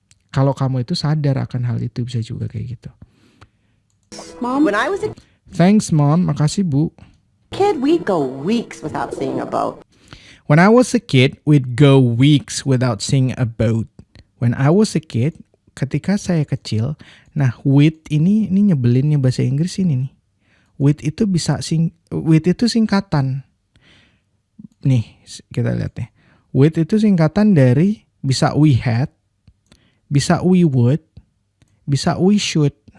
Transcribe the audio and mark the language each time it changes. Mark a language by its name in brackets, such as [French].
[Indonesian] Kalau kamu itu sadar akan hal itu, bisa juga kayak gitu. [English] Mom, when I was a Thanks, Mom. [Indonesian] Makasih, Bu. [English] kid, we'd go weeks without seeing a boat. When I was a kid, we'd go weeks without seeing a boat. When I was a kid, [Indonesian] ketika saya kecil, nah with ini nyebelinnya bahasa Inggris ini nih. With itu with itu singkatan. Nih, kita lihat nih. With itu singkatan dari bisa we had, bisa we would, bisa we should.